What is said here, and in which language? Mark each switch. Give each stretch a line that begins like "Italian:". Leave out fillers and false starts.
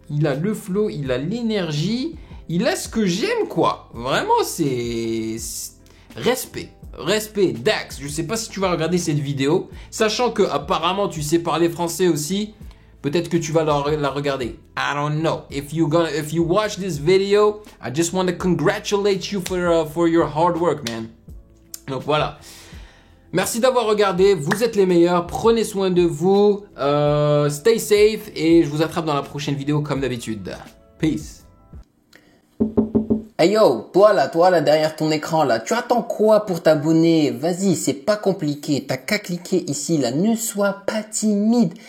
French: Il a le flow, il a l'énergie, il a ce que j'aime quoi. Vraiment, c'est respect. Respect, Dax. Je sais pas si tu vas regarder cette vidéo, sachant que apparemment tu sais parler français aussi. Peut-être que tu vas la regarder.
English: I don't know. If you watch this video, I just want to congratulate you for your hard work, man.
French: Donc voilà. Merci d'avoir regardé. Vous êtes les meilleurs. Prenez soin de vous.
English: Stay safe.
French: Et je vous attrape dans la prochaine vidéo comme d'habitude.
English: Peace.
French: Hey yo, toi là derrière ton écran là, tu attends quoi pour t'abonner? Vas-y, c'est pas compliqué, t'as qu'à cliquer ici là, ne sois pas timide.